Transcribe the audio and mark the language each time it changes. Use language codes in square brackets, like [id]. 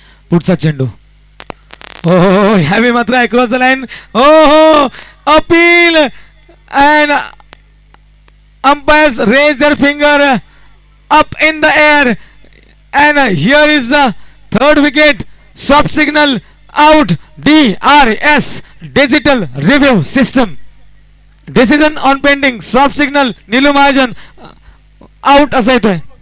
[mr] पुढचा चेंडू हो ह्यावेळी मात्र [en] Across the line. हो appeal and umpires raise their finger up in the air and here is the third wicket soft signal out. DRS digital review system. Decision on pending. [mr] Soft signal Neelu Mahajan out असा येतोय.